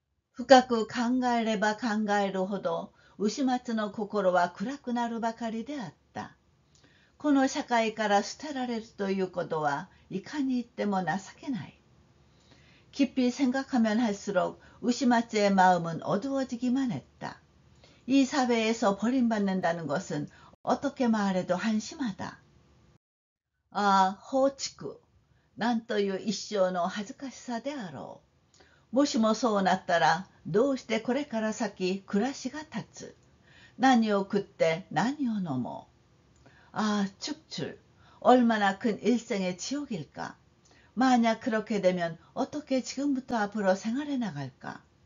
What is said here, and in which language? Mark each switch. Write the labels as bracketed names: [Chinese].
[Japanese] 深く考えれば考えるほど牛松の心は暗くなるばかりであった。この社会から捨てられるということはいかに言っても情けない。 [Korean] 깊이 생각하면 할수록 우시마츠의 마음은 어두워지기만 했다. 이 사회에서 버림받는다는 것은 어떻게 말해도 한심하다. 아, 호치쿠. [Japanese] なんという一生の恥ずかしさであろう。もしもそうなったら、どうしてこれから先暮らしが立つ。何を食って何を飲もう。 [Korean] 아, 축출. 얼마나 큰 일생의 지옥일까. 만약 그렇게 되면 어떻게 지금부터 앞으로 생활해 나갈까.